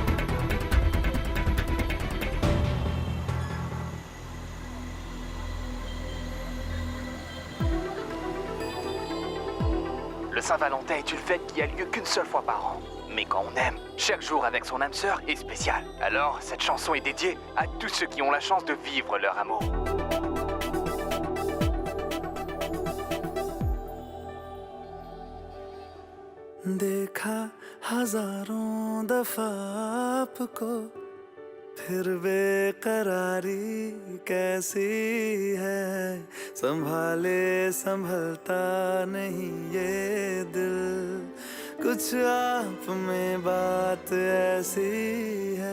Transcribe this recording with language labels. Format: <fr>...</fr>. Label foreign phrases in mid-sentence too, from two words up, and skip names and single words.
<fr>Le Saint-Valentin est une fête qui a lieu qu'une seule fois par an. Mais quand on aime, chaque jour avec son âme sœur est spécial. Alors, cette chanson est dédiée à tous ceux qui ont la chance de vivre leur amour.</fr> <hi>देखा हजारों दफा आपको फिर बेकरारी कैसी है संभाले संभलता नहीं ये दिल कुछ आप में बात ऐसी है</hi>